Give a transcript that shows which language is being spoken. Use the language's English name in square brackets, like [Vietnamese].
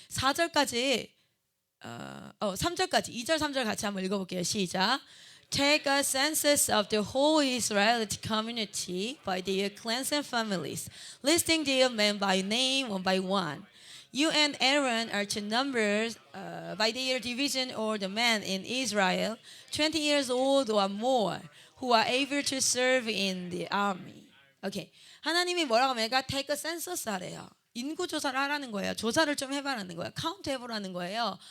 [Korean] 4절까지 3절까지 2절 3절 같이 한번 읽어볼게요. 시작. [English] Take a census of the whole Israelite community by their clans and families, listing their men by name one by one. You and Aaron are to number by their division or the men in Israel 20 years old or more who are able to serve in the army. [Korean] 오케이. 하나님이 뭐라고 하면 [English] take a census [Korean] 하래요. 인구 조사를 하라는 거예요. 조사를 좀 해봐라는 거예요. 카운트 해보라는 거예요.